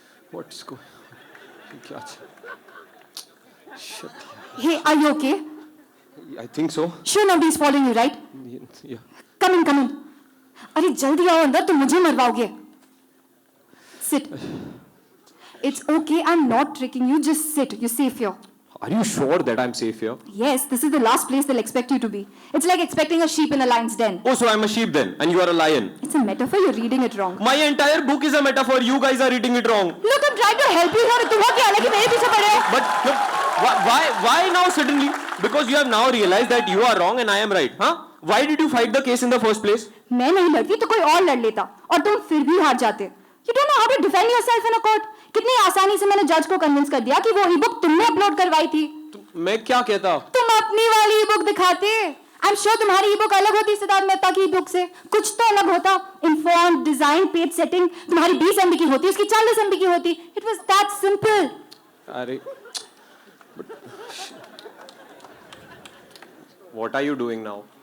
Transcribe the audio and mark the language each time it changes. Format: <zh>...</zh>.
<en>What's going on? Shit. Hey, are you okay? I think so. Sure, nobody's following you, right? Yeah. Come in, come in.</en> <hi>अरे जल्दी आओ अंदर, तुम मुझे मरवाओगे.</hi> <en>Sit. It's okay, I'm not tricking you. Just sit. You're safe here. Are you sure that I'm safe here? Yes, this is the last place they'll expect you to be. It's like expecting a sheep in a lion's den. Oh, so I'm a sheep then, and you are a lion. It's a metaphor, you're reading it wrong. My entire book is a metaphor. You guys are reading it wrong. Look, I'm trying to help you here.</en> <hi>तुम क्या लगी मेरे पीछे पड़े?</hi> <en>But look, why now suddenly? Because you have now realized that you are wrong and I am right, huh? Why did you fight the case in the first place?</en> <hi>मैं नहीं लड़ती तो कोई और लड़ लेता, और तुम फिर भी हार जाते.</hi> <en>You don't know how to defend yourself in a court.</en> <hi>कितनी आसानी से मैंने जज को कन्विंस कर दिया कि वो ई-बुक तुमने अपलोड करवाई थी. मैं क्या कहता? तुम अपनी वाली ई-बुक दिखाते.</hi> <en>I'm sure</en> <hi>तुम्हारी ई-बुक अलग होती सिद्धार्थ मेहता की ई-बुक से. कुछ तो अलग होता.</hi> <en>Informed, design, page setting.</en> <hi>तुम्हारी 20 MB की होती, उसकी 40 MB की होती.</hi> <en>It was that simple. अरे, what are you doing now?</en>